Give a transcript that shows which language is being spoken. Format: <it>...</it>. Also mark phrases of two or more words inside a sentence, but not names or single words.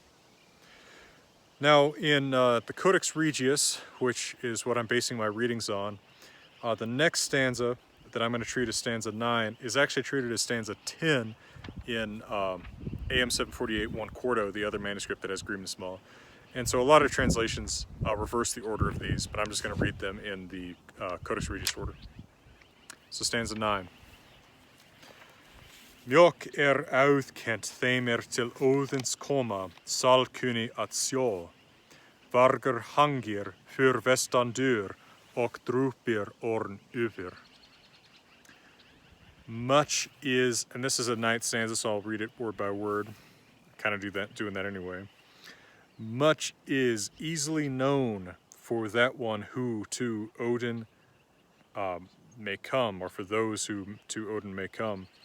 <en>Now in the Codex Regius, which is what I'm basing my readings on, the next stanza that I'm going to treat as stanza 9 is actually treated as stanza 10 in AM 748 1 quarto, the other manuscript that has Grímnismál. And so a lot of translations reverse the order of these, but I'm just going to read them in the Codex Regius order. So stanza 9.</en> <non>Mjök auðkennt þeim til Óðins koma, salkunni at sjó. Vargur hangir för vestan dur och drupir orn yfir.</non> <en>Much is, and this is a 9th stanza, so I'll read it word by word. Kind of doing that anyway. Much is easily known for that one who to Odin may come, or for those who to Odin may come.</en>